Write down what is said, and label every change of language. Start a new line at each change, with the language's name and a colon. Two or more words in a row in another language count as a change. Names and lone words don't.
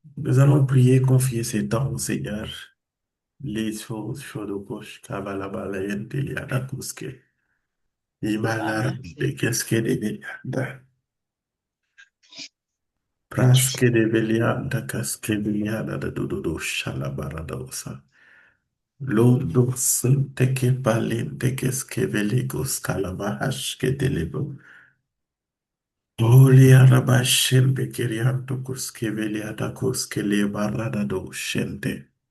French: Nous allons prier, confier ces temps au Seigneur. Les choses, Shodokosh, Kabalabalayente, Liadakuske, Imalar, de Keske de Belianda, Praske de Belianda, Kaske de Liada, de Dodo, Shalabaradosa, Lodo, Senteke, Palente, Keske, Veligos, Kalabahash, Kedelebo, Oliara Bashem, Bekerianto, Kuske, Veliada, Kuske, Lebarada, do Shente.